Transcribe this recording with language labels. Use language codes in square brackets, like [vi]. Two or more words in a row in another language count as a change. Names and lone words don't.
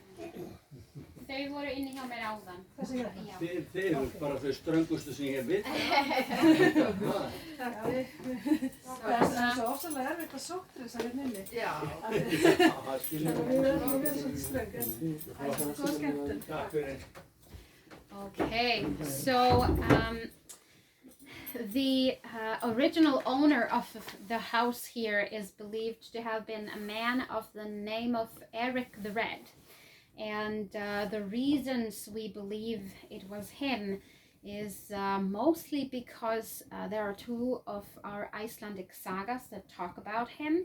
[is] Þau voru inni hjá mér áðan. Þessi hérna? Já. Þið eru bara þau ströngustu sem ég hef veit. Það er svo ofsalega erfitt að sóttu þess að hérna inni. Já. Við erum svolítið ströng, en það er svo skemmtilegt. Takk fyrir. [en] Okay, so the original owner of the house here is believed to have been a man of the name of Erik the Red. And the reasons we believe it was him is mostly because there are 2 of our Icelandic sagas that talk about him.